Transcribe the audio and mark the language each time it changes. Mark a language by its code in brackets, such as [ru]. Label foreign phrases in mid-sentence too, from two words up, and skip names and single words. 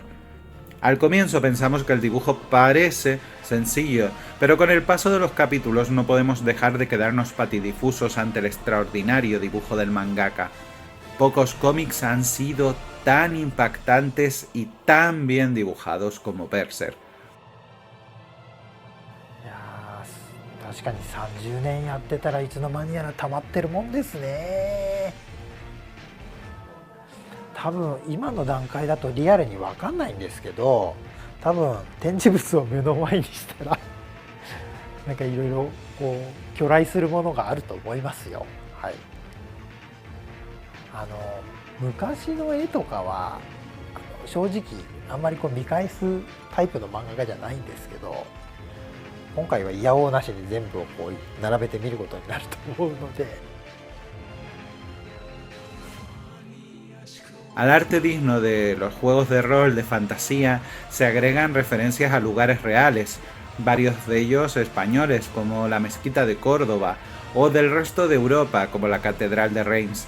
[es] Al comienzo pensamos que el dibujo parece sencillo, pero con el paso de los capítulos no podemos dejar de quedarnos patidifusos ante el extraordinario dibujo del mangaka. Pocos cómics han sido tan impactantes y tan bien dibujados como Berserk. [ja] 確かに30年やってたらいつの間にやら溜まってるもんですね。多分今の段階だとリアルに分かんないんですけど、多分展示物を目の前にしたらなんかいろいろこう巨来するものがあると思いますよ。はい。昔の絵とかは正直あんまりこう見返すタイプの漫画家じゃないんですけど。今回はいやおうなしに全部をこう並べてみることになると思うので。 [es] Al arte digno de los juegos de rol de fantasía se agregan referencias a lugares reales, varios de ellos españoles como la Mezquita de Córdoba o del resto de Europa como la Catedral de Reims.